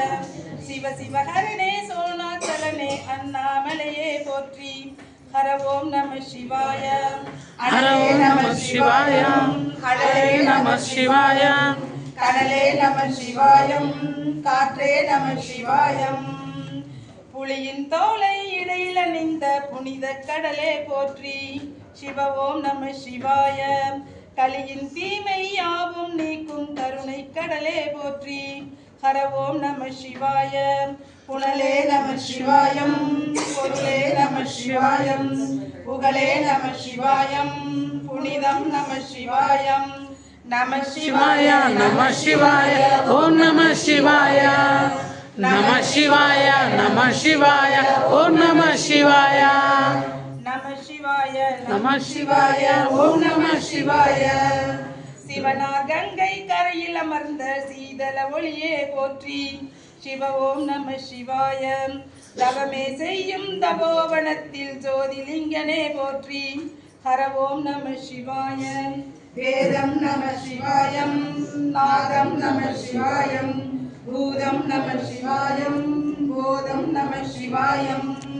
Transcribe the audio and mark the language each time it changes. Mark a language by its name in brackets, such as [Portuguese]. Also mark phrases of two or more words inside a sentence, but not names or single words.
[Tamil] சிவ சிவ ஹரனே சொலுனாசலனே அண்ணாமலையே போற்றி [Sanskrit] हर ॐ नमः शिवाय. हर ॐ नमः शिवाय, हरे नमः शिवाय. [Tamil] கனலே நம சிவாயம், காற்றே நம சிவாயம். புலியின் தோலை இடையில நின்ற புனித கடலே போற்றி [Sanskrit] शिव ॐ नमः शिवाय. [Tamil] கலியின் தீமை யாவும் நீக்கும் கருணை கடலே போற்றி [Sanskrit] हर ॐ नमः शिवाय. [Tamil] புனலே நம சிவாயம், பொருளே நம சிவாயம், புகழே நம சிவாயம், புனிதம் நம சிவாயம். [Sanskrit] Namah शिवाय, नमः शिवाय, ॐ नमः शिवाय. नमः शिवाय, नमः शिवाय, ॐ नमः शिवाय. नमः शिवाय, नमः शिवाय, ॐ नमः शिवाय. [Tamil] சிவனார் கங்கை கரையில் அமர்ந்த சீதள ஒளியே போற்றி [Sanskrit] शिव ॐ नमः शिवाय. [Tamil] தவமே செய்யும் தபோவனத்தில் ஜோதிலிங்கனே போற்றி [Sanskrit] हर ॐ नमः शिवाय. [Tamil] வேதம் நம சிவாயம், நாதம் நம சிவாயம், பூதம் நம சிவாயம், போதம் நம சிவாயம்.